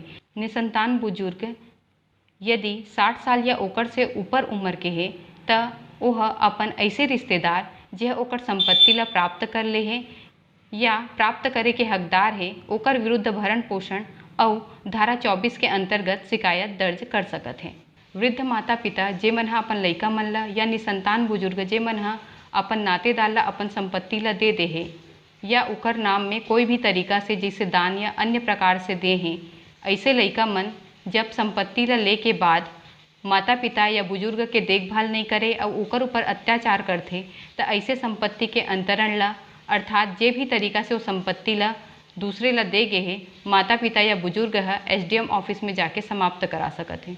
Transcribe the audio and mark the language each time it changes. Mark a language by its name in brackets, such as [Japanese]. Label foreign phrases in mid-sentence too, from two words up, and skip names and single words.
[Chhattisgarhi] निसंतान बुजुर्ग यदि 60 साल या ओकर से ऊपर उम्र के है तो वह अपन ऐसे रिश्तेदार जे ओकर संपत्ति ला प्राप्त कर ले है या प्राप्त करे के हकदार है ओकर विरुद्ध भरण पोषण और धारा 24 के अंतर्गत शिकायत दर्ज कर सकत है। वृद्ध माता पिता जे मन अपन लइका मन ला या निसंतान बुजुर्ग जे मन अपन नातेदार ला अपन संपत्ति ला दे है या ओकर नाम में कोई भी तरीका से जैसे दान या अन्य प्रकार से दे हैं, ऐसे लइका मन जब संपत्ति ला ले के बाद माता पिता या बुजुर्ग के देखभाल नहीं करे और ओकर ऊपर अत्याचार करथे तो ऐसे संपत्ति के अंतरण ला अर्थात जे भी तरीका से वो संपत्ति ला दूसरे ला दे गे हे माता पिता या बुजुर्ग ह SDM ऑफिस में जाके समाप्त करा सकत हे।